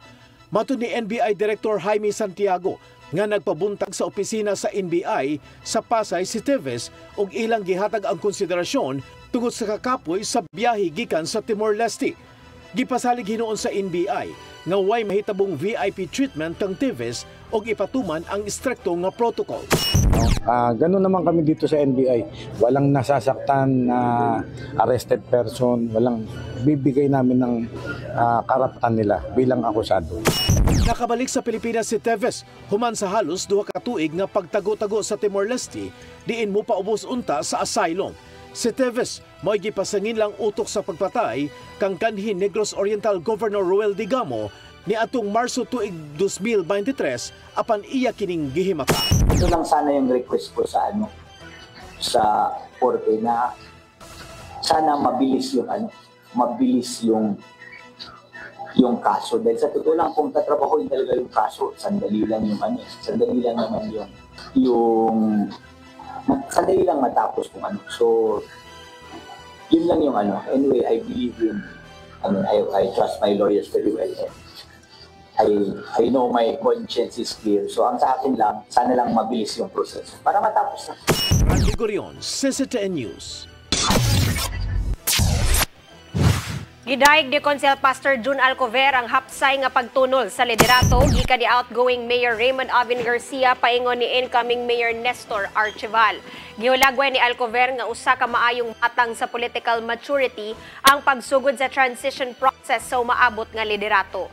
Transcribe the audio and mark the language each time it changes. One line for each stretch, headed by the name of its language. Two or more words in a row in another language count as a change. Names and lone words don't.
Cebuano: Matud ni NBI Director Jaime Santiago nga nagpabuntag sa opisina sa NBI sa Pasay si Teves ug ilang gihatag ang konsiderasyon tungod sa kakapoy sa biyahe gikan sa Timor-Leste. Gipasalig hinuon sa NBI nga way mahitabong
English: VIP treatment
Cebuano: kang Teves ug ipatuman ang istrikto nga protocol.
Filipino: Ganun naman kami dito sa NBI. Walang nasasaktan na arrested person, walang bibigay namin ng karapatan nila bilang akusado.
Cebuano: Nakabalik sa Pilipinas si Teves human sa halos 2 ka tuig nga pagtago-tago sa Timor-Leste diin mo paubos unta sa asylum. Si Teves mo'y gipasangin lang utok sa pagpatay kang kanhi Negros Oriental Governor Roel Digamo ni atong Marso tuig 2023 apan iya kining gihimaka.
Filipino: Ito lang sana yung request ko sa sa korte na sana mabilis yung kaso dahil sa totoo lang kung tatrabahoin talaga yung kaso sandali lang matapos kung so yun lang yung
English: anyway I believe in I trust my lawyers very well. I know my conscience is clear.
Filipino: So ang sa akin lang, sana lang mabilis yung proseso para matapos na. Randy Gorion, CCTN News.
Cebuano: Gidayeg ni Konsel Pastor June Alcover ang hapsay nga pagtunol sa liderato gikan ni outgoing Mayor Raymond Avin Garcia paingon ni incoming Mayor Nestor Archival. Gihulagway ni Alcover nga usa ka maayong matang sa
English: political maturity
Cebuano: ang pagsugod sa
English: transition process
Cebuano: sa umaabot nga liderato.